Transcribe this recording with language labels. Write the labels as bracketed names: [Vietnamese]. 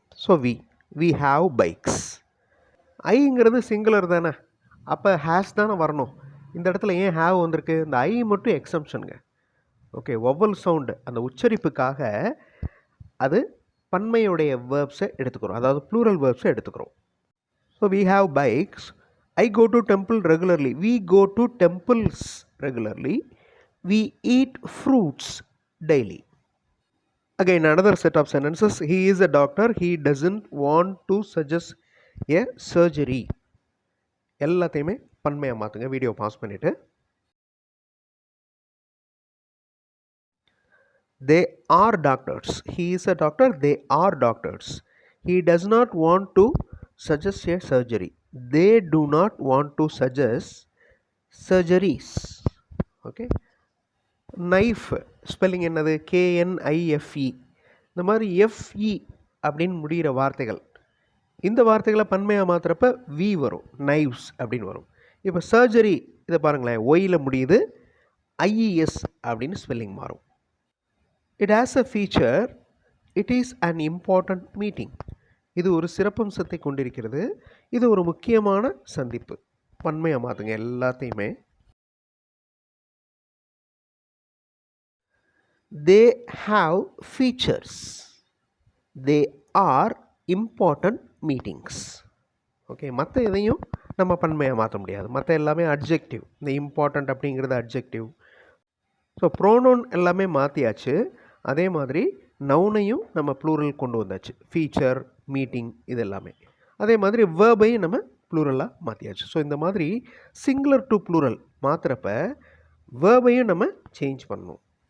[English] So we have bikes. [Tamil] ஐங்கிறது singular தானே, அப்போ has தானே வரணும். இந்த இடத்துல ஏன் ஹாவ் வந்திருக்கு? இந்த ஐ மட்டும் எக்ஸம்ஷனுங்க. ஓகே, வவ்வல் சவுண்டு அந்த உச்சரிப்புக்காக அது பன்மையுடைய வேர்ப்ஸை எடுத்துக்கிறோம், அதாவது ப்ளூரல் வேர்ப்ஸை எடுத்துக்கிறோம். [English] So we have bikes. I go to temple regularly. We go to temples regularly. We eat fruits daily. Again, another set of sentences. He is a doctor. He doesn't want to suggest a surgery. [Tamil] எல்லாத்தையுமே பன்மையாக மாற்றுங்க. Video pass பண்ணிவிட்டு. [English] They are doctors. He is a doctor. They are doctors. He does not want to suggest a surgery. They do not want to suggest surgeries. Okay. [Tamil] Knife spelling என்னது? KNIFE. இந்த மாதிரி FE அப்படின்னு முடிகிற வார்த்தைகள், இந்த வார்த்தைகளை பன்மையாக மாற்றுறப்ப we வரும், knives அப்படின்னு வரும். இப்போ சர்ஜரி இதை பாருங்களேன், ஒயில் முடியுது, IES அப்படின்னு ஸ்பெல்லிங் மாறும். [English] It has a feature, it is an important meeting. [Tamil] இது ஒரு சிறப்பம்சத்தை கொண்டிருக்கிறது, இது ஒரு முக்கியமான சந்திப்பு. பன்மையாக மாற்றுங்க எல்லாத்தையுமே. [English] They have features. They are important meetings. [Tamil] Okay, மற்ற எதையும் நம்ம பன்மையாக மாற்ற முடியாது. மற்ற எல்லாமே அட்ஜெக்டிவ். இந்த இம்பார்ட்டண்ட் அப்படிங்கிறது அட்ஜெக்டிவ். ஸோ ப்ரோனவுன் எல்லாமே மாற்றியாச்சு. அதே மாதிரி நவுனையும் நம்ம ப்ளூரல் கொண்டு வந்தாச்சு. ஃபீச்சர், மீட்டிங், இது எல்லாமே. அதே மாதிரி வேர்பையும் நம்ம ப்ளூரலாக மாற்றியாச்சு. ஸோ இந்த மாதிரி சிங்குலர் டு ப்ளூரல் மாற்றுறப்ப வேர்பையும் நம்ம சேஞ்ச் பண்ணணும்.